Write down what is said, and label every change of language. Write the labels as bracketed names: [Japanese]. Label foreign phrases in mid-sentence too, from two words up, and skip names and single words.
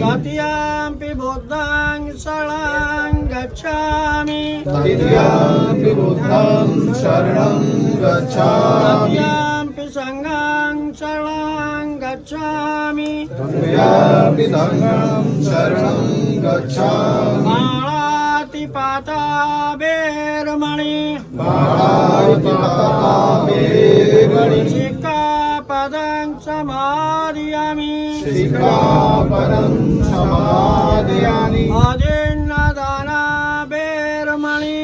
[Pali] तृतीयंपि बुद्धं शरणं गच्छामि तृतीयंपि बुद्धं शरणं गच्छामि तृतीयंपि संघं शरणं गच्छामि तृतीयंपि धम्मं शरणं गच्छामि पाणातिपाता वेरमणि पाणातिपाता सिक्खापदं समादयामि सिक्खापदं समादयामि आदिन्नदाना वेरमणि